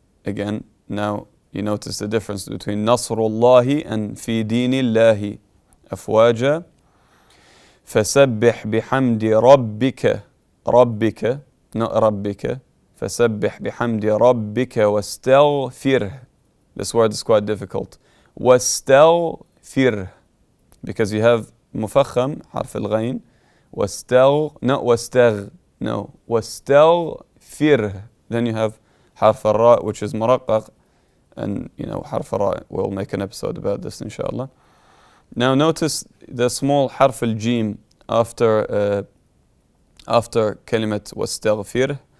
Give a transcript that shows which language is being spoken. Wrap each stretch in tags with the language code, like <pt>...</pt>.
<en>Again, now you notice the difference between نصر الله and</en> <ar>في دين الله أفواجا. فسبح بحمد ربك. ربك,</ar> <en>not</en> <ar>ربك. فسبح بحمد ربك واستغفره.</ar> <en>This word is quite difficult.</en> <ar>واستغفره,</ar> <en>because you have</en> <ar>مفخم حرف الغين.</ar> <en>not</en> <ar>واستغ.</ar> <en>No.</en> <ar>واستغفره.</ar> <en>Then you have حرف الراء, which is مرقق. And حرف الراء, we'll make an episode about this inshallah. Now notice the small حرف الجيم after</en> <ar>كلمة واستغفره.</ar>